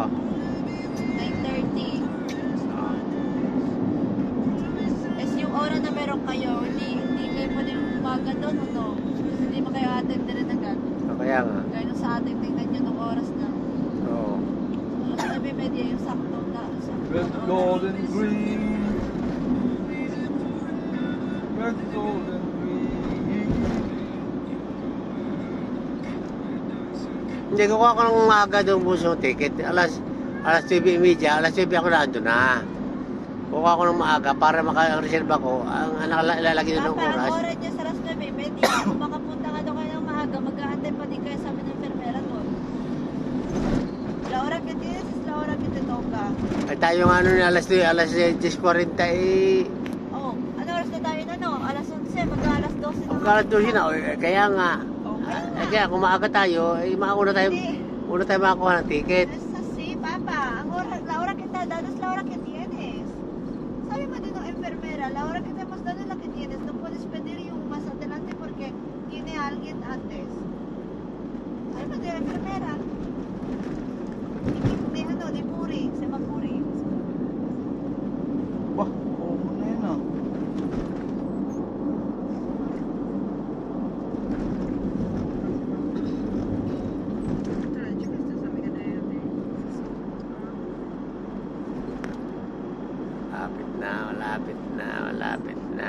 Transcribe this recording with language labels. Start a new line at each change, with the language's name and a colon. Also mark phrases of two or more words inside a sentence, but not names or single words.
Filipino: 9:30. Es yung oras na meron kayo, hindi kayo pwede umaga doon, no? Kasi hindi mo kayo attend na rin agad. Kaya nga. Gaya nung sa atin, tingnan nyo nung oras na. Oo. Alas 9:30 yung sakto na.
English: Red, gold, and green. Red, gold, and green.
Filipino: Hindi, kukuha ko ng umaga doon po sa ticket. Alas 9:30, alas 9 ako nandun na. Kukuha ko ng maaga para maka-reserve ako. Ang ilalagay doon ng Papa, oras. ang oras niya sa alas 9:30. Kung makapunta ka doon kayo ng maaga, mag-aantay pa din kayo sa amin ng enfermera doon.
Spanish: La hora que tienes es la hora que te toca.
Filipino: Ay tayo nga nun, alas 10:40 eh. Oh, ano oras na tayo na no? Alas 11, mag-alas 12 na. Magkalat doon siya na. Kaya nga. Okay. Kaya kung maaga tayo, mauna tayo makakuha ng ticket.
Spanish: Es así, papa. La hora que te ha dado es la hora que tienes.
Filipino: Sabi mo din ng
Spanish: enfermera, la hora que te hemos dado es la que tienes. No puedes pedir yung más adelante porque tiene alguien antes.
Filipino: Sabi mo din ng enfermera.
Spanish: Di Puri. Se llama Puri.
Filipino: Wah, oo na yun ah. Malapit na.